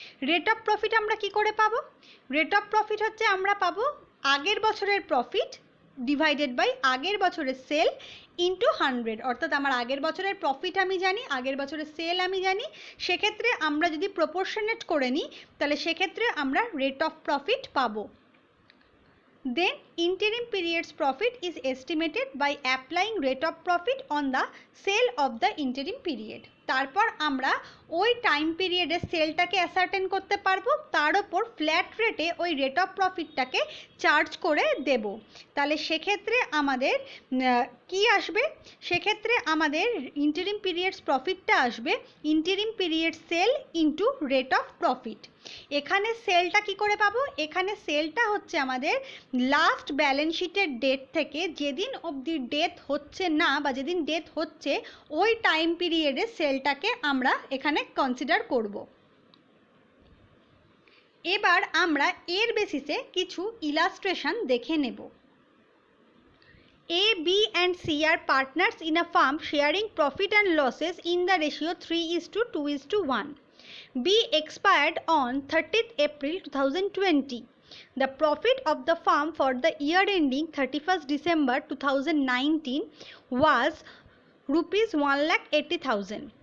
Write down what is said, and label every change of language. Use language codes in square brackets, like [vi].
[bn] Rate of profit আমরা কি করে পাবো, রেট অফ প্রফিট হচ্ছে আমরা পাবো আগের বছরের প্রফিট ডিভাইডেড বাই আগের বছরের সেল ইন্টু 100, অর্থাৎ আমার আগের বছরের প্রফিট আমি জানি, আগের বছরের সেল আমি জানি, সেক্ষেত্রে আমরা যদি প্রপোর্শনেট করে নিই তাহলে সেক্ষেত্রে আমরা রেট অফ প্রফিট পাবো। [en] Then interim period's profit is estimated by applying rate of profit on the sale of the interim period. [bn] তারপর আমরা ওই টাইম পিরিয়ডের সেলটাকে অ্যাসার্টেন করতে পারবো, তার ওপর ফ্ল্যাট রেটে ওই রেট অফ প্রফিটটাকে চার্জ করে দেব। তাহলে সেক্ষেত্রে আমাদের কি আসবে, সেক্ষেত্রে আমাদের ইন্টারিম পিরিয়ডস প্রফিটটা আসবে interim period sell into rate of profit. এখানে সেলটা কি করে পাবো, এখানে সেলটা হচ্ছে আমাদের লাস্ট ব্যালেন্স শিটের ডেট থেকে যেদিন অবধি ডেথ হচ্ছে না বা যেদিন ডেথ হচ্ছে ওই টাইম পিরিয়ডে সেলটাকে আমরা এখানে কনসিডার করব। এবার আমরা এর বেসিসে কিছু ইলাস্ট্রেশন দেখে নেব। [en] A, B and C are partners in a firm sharing profit and losses in the ratio 3:2:1. B expired on 30th April 2020. The profit of the firm for the year ending 31st December 2019 was rupees 1,80,000.